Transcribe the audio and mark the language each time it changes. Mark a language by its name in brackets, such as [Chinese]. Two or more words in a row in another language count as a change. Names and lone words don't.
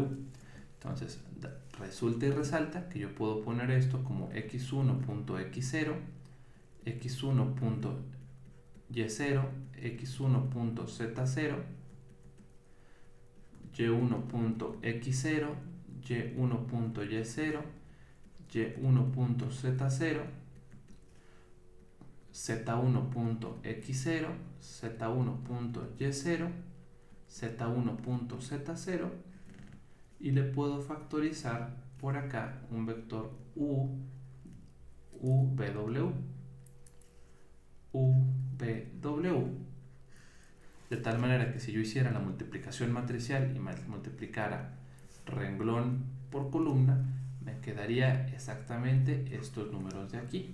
[Spanish] Entonces, resulta y resalta que yo puedo poner esto como x1.x0, x1.y0, x1.z0, y1.x0, y1.y0, y1.z0, z1.x0, z1.y0, z1.z0, y le puedo factorizar por acá un vector UW, de tal manera que si yo hiciera la multiplicación matricial y multiplicara renglón por columna, me quedaría exactamente estos números de aquí.